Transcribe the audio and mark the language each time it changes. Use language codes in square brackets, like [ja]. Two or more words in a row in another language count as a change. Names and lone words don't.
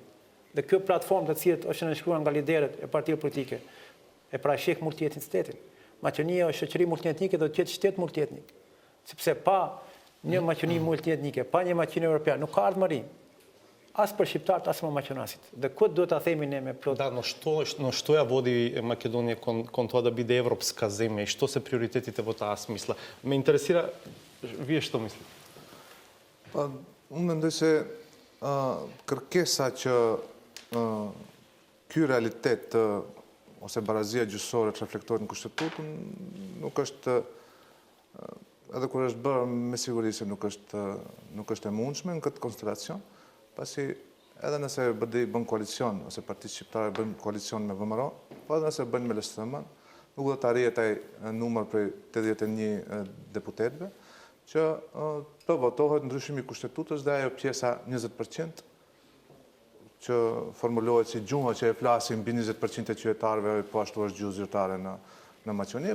[sq] Dhe kjo platformë të cilat është nënshkruar nga liderët e partive politike e parasheh multietnicitetin. Maqedonia është shoqëri multietnike, do të jetë shtet multietnik. Sepse pa një Maqedoni multietnike, pa një Maqedoni evropiane, nuk ka ardhmëri. As për shqiptarët, as për maqedonasit. Dhe këtë duhet ta themi ne me plot. [mk] Да, но що я води Македонија кон тоа да биде европска земја и што се приоритетите во таа смисла? Ме интересира, вие што мислите? [sq] Pa, unë mendoj se kërkesa që ky realitet ose barazia gjyqësore të reflektohet në kushtetutën nuk është edhe kur është bërë me siguri se nuk është e mundshme në këtë konstelacion, pasi edhe nëse BDI bën koalicion ose Partia Shqiptare bën koalicion me VMRO, po edhe nëse bën me LSM-n, nuk do të arrihet ai numër prej 81 deputetëve që të votohet ndryshimi i kushtetutës dhe ajo pjesa 20% që formulohet si gjuha që e flasim mbi 20% e qytetarëve, po ashtu është gjuhë zyrtare në Maqedoni.